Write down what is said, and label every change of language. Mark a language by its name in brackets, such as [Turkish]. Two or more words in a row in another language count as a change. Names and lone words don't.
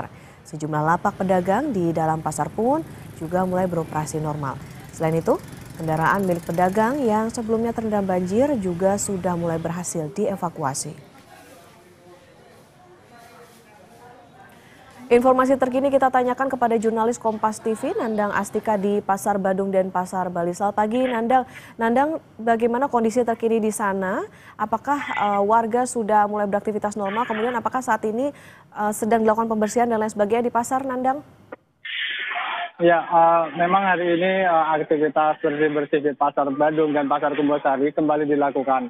[Indonesian] Sejumlah lapak pedagang di dalam pasar pun juga mulai beroperasi normal. Selain itu, kendaraan milik pedagang yang sebelumnya terendam banjir juga sudah mulai berhasil dievakuasi. Informasi terkini kita tanyakan kepada jurnalis Kompas TV Nandang Astika di Pasar Badung Denpasar, Bali. Selamat pagi, Nandang. Nandang, bagaimana kondisi terkini di sana? Apakah warga sudah mulai beraktivitas normal? Kemudian apakah saat ini sedang dilakukan pembersihan dan lain sebagainya di pasar, Nandang? Ya, memang hari ini aktivitas bersih-bersih di Pasar Badung dan Pasar Kumbasari kembali dilakukan.